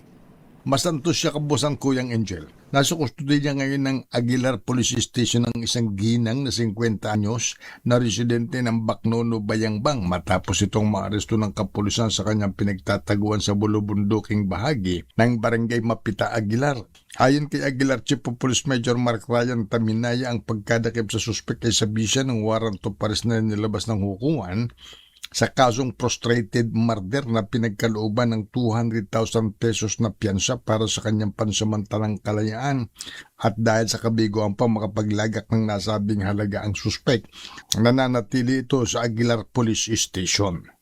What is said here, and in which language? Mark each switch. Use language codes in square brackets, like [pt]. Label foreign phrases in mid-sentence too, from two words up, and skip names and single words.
[tl] Masantos siya kabusang Kuyang Angel. Nasa kustodiya niya ngayon ng Aguilar Police Station ng isang ginang na 50 anyos na residente ng Bacnono, Bayangbang matapos itong maaresto ng kapulisan sa kanyang pinagtataguan sa bulubunduking bahagi ng Barangay Mapita, Aguilar. Ayon kay Aguilar [en] Chief of Police [tl] Major Mark Ryan Taminaya, ang pagkadakip sa suspek ay sabisa ng [en] warrant of arrest [tl] na nilabas ng hukuman sa kasong prostrated murder na pinagkalooban ng 200,000 pesos na piyansa para sa kanyang pansamantalang kalayaan. At dahil sa kabiguan pa makapaglagak ng nasabing halaga ang suspek, nananatili ito sa Aguilar Police Station.